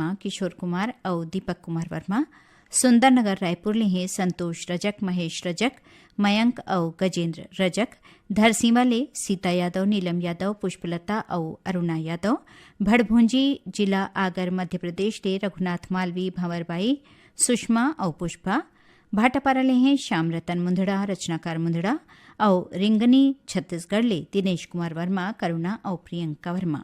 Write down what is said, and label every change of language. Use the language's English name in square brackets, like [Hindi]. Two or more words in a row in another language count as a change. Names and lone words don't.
[Chhattisgarhi] किशोर कुमार और दीपक कुमार वर्मा सुंदरनगर रायपुर ले हैं संतोष रजक महेश रजक मयंक और गजेंद्र रजक धरसीवा ले सीता यादव नीलम यादव पुष्पलता और अरुणा यादव भड़भुंजी जिला आगर मध्य प्रदेश ले रघुनाथ मालवी भंवरबाई सुषमा और पुष्पा भाटापारा ले हैं श्याम रतन मुंदड़ा रचनाकार मुंदड़ा और रिंगनी छत्तीसगढ़ ले दिनेश कुमार वर्मा करुणा और प्रियंका वर्मा।